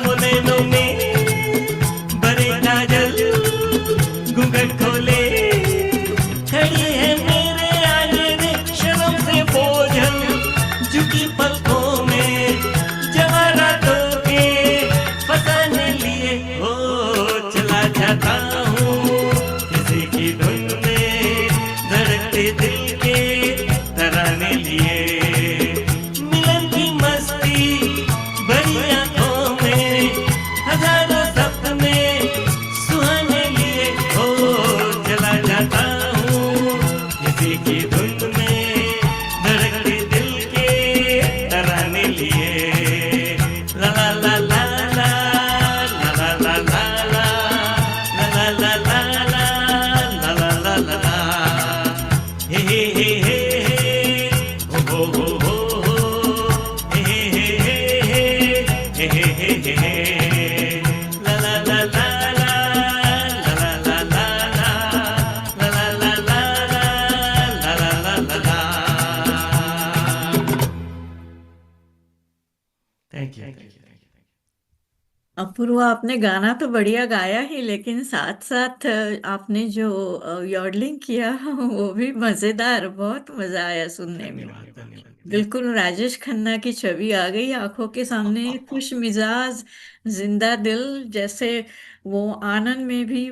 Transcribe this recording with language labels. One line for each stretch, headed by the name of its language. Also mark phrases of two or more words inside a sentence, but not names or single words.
Hindi: वो नैनों में बड़े काजल घूंघट खोले खड़ी है मेरे आगे रे, शर्म से बोझल झुकी पलकों में जवारातों के फसाने लिए ओ चला जाता हूँ किसी की धुन में, धड़कते दिल के तराने लिए। मिलन की मस्ती बड़ी आंखों में, हजारों सपने सुहाने लिए ओ चला जाता हूँ किसी की धुन में, धड़कते दिल के तराने लिए। ला ला ला ला ला ला ला ला ला ला ला ला ला ला ला ला ला, हे हे हे हे हे, हो हो हो हो, हे हे हे हे हे, हे हे हे हे, ला ला ला ला ला ला ला ला ला ला ला ला ला ला ला ला।
English: thank you.
Hindi: अपूर्वा, आपने गाना तो बढ़िया गाया ही, लेकिन साथ साथ आपने जो यॉडलिंग किया वो भी मजेदार, बहुत मजा आया सुनने में। बिल्कुल राजेश खन्ना की छवि आ गई आंखों के सामने, खुश मिजाज, जिंदा दिल, जैसे वो आनंद में भी